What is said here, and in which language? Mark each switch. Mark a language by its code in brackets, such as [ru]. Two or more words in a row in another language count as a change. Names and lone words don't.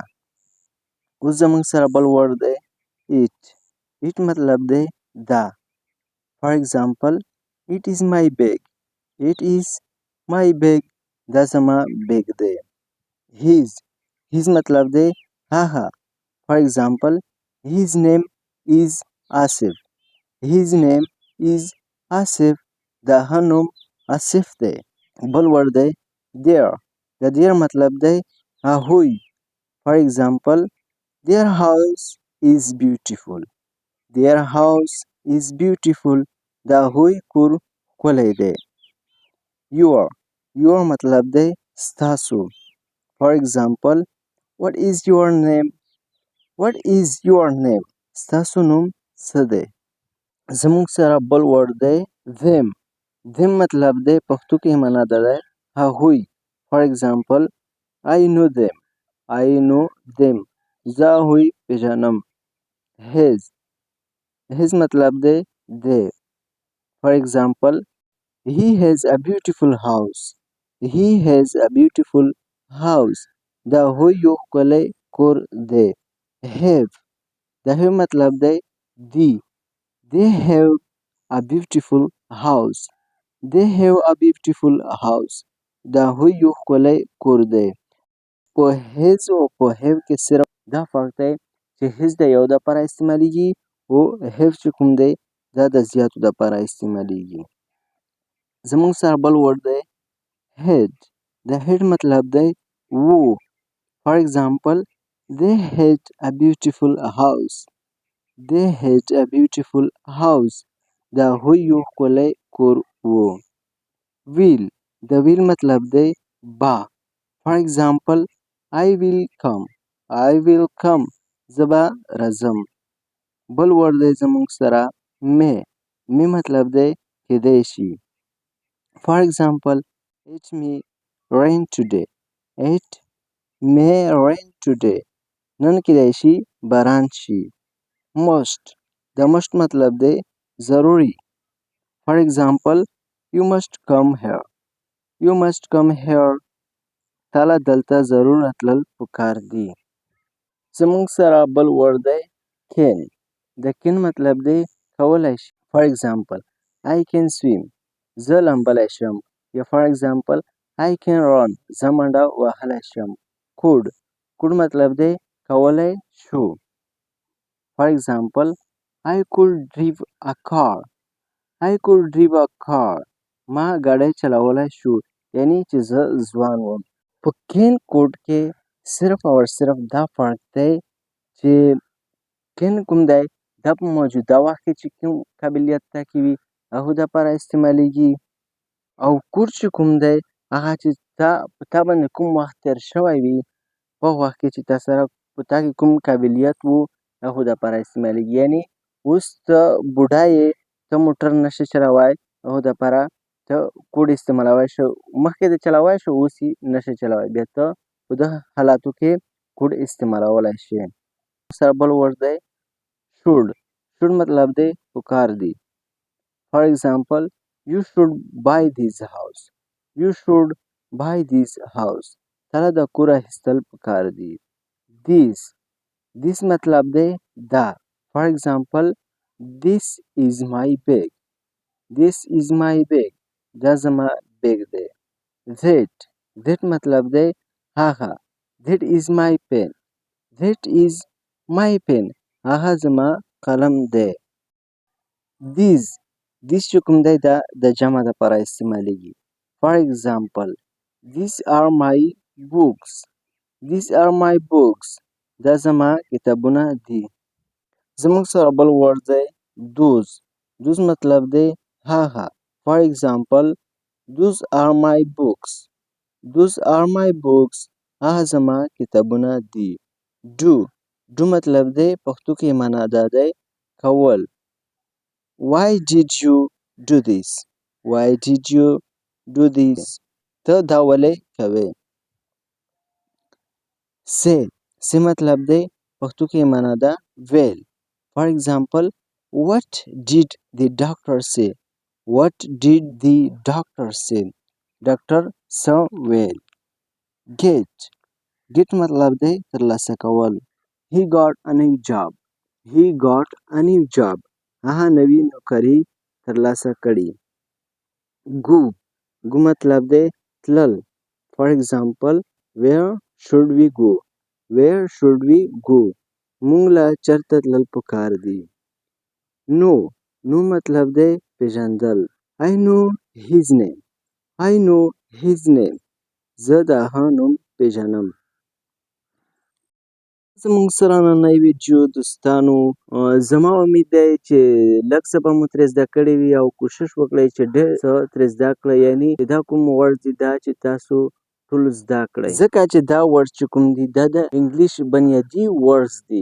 [ps] اوس زموږ سره بل word دی it مطلب دی دا. [en] For example, it is my bag. It is my bag. [ps] دا زما بیگ دی. his مطلب دی هغه. [en] For example, his name is Asif. His name is Asif. [ps] د هغه نوم آصف دی. بل word دی their. د their مطلب دی هغوی. [en] For example, their house is beautiful. Their house is beautiful. [ps] د هغوی کور ښکلی دی. your مطلب دی ستاسو. [en] For example, what is your name? What is your name? [ps] ستاسو نوم څه دی؟ زموږ سره بل word دی them مطلب دی پښتو کې معنا ده هغوی. [en] For example, I know them. I know them. [ps] زه هغوی پیژنم. his مطلب دی دی. [en] For example, he has a beautiful house. He has a beautiful house. [ps] د هغوی یو ښکلی کور دی. have د have مطلب دی دی. [en] They have a beautiful house. They have a beautiful house. [ps] دا هوی یو ښکلی کور دی. په his او په have کې صرف دا فرق دی چې his د یو دپاره استعمالیږي او have چې کوم دی دا د زیاتو دپاره استعمالیږي. زموږ سره بل ورډ دی head. د head مطلب دی و. [en] For example, they had a beautiful house. They had a beautiful house. [ps] دا هوی یو ښکلی کور و. Will. د will مطلب دی با. [en] For example, I will come. I will come. [ps] زه به راځم. بل ورډ دی زموږ سره [en] may. may [ps] مطلب دی کیدای شي. [en] For example, it may rain today. It may rain today. [ps] نن کیدای شي باران شي. must. د must مطلب دی ضروري. [en] For example, you must come here. You must come here. [ps] تاله دلته ضرور راتلل پکار دي. زموږ سره بل ورډ دی can. د can مطلب دی کولی شي. [en] For example, I can swim. [ps] زه لامبلی شم. یا [en] for example, I can run. [ps] زه منډه وهلی شم. [en] could. could [ps] مطلب دی کولی شو. [en] For example, I could drive a car. I could drive a car. [ps] ما ګاډی چلولی شو. یعنی چې زه ځوان وم. په [en] can could [ps] کې صرف او صرف دا فرق دی چې can کوم دی دا په موجوده وخت کې چې کوم قابلیت تکې وي هغو دپاره استعمالیږي او could چې کوم دی هغه چې په تا باندې کوم وخت تېر شوی وي په هغه وخت کې چې تا سره په تا کې کوم قابلیت و هغو دپاره استعمالیږي. یعنی اوس ته بوډا یې ته موټر نشې چلوی هغو دپاره ته could استعمالوی شو. مخکې دې چلوی شو اوس یې نشې چلوی بیا ته په دغه حالاتو کې could استعمالولی شې. سره بل ورډ دی [en] should. should [ps] مطلب دی پکار دی. [en] For example, you should buy this house. You should buy this house. [ps] تاله دا کور اخیستل پکار دی. [en] this. this [ps] مطلب دی دا. [en] For example, this is my bag. This is my bag. [ps] دا زما بیگ دی. [en] that. that [ps] مطلب دی هغه. [en] that is my pen. that is my pen. [ps] هغه زما قلم دی. these. these چې کوم دی دا د جمع دپاره استعمالیږي. [en] For example, these are my books. These are my books. [ps] دا زما کتابونه دي. زموږ سره بل ورډ دی those. those مطلب دی هغه. [en] For example, those are my books. Those are my books. [ps] هغه زما کتابونه دي. do. do مطلب دی پښتو کې معنا دا دی کول. [en] Why did you do this? Why did you do this? [ps] ته دا ولې کوې. say. say مطلب دی پښتو کې معنا ده ویل. [en] For example, what did the doctor say? What did the doctor say? [ps] ډاکټر څه ویل. [en] get. get [ps] مطلب دی ترلاسه کول. [en] He got a new job. He got a new job. [ps] هغه نوی نوکري ترلاسه کړي. [en] go. go [ps] مطلب دی تلل. [en] For example, where should we go? Where should we go? [ps] مونږ له چېرته تلل پکار دي. [en] know. know [ps] مطلب دی پیژندل. [en] I know his name. I know his name. [ps] زه د هغه نوم پیژنم. زموږ سره نننۍ ویډیو دوستانو زما امید دی چې لږ څه به مو ترې زده کړي وي او کوشش وکړئ چې ډېر څه ترې زده کړئ. یعنې دا کوم ورډ دي دا چې تاسو ټول زده کړئ ځکه چې دا ورډ چې کوم دي دا د انګلیش بنیادي ورډز دي.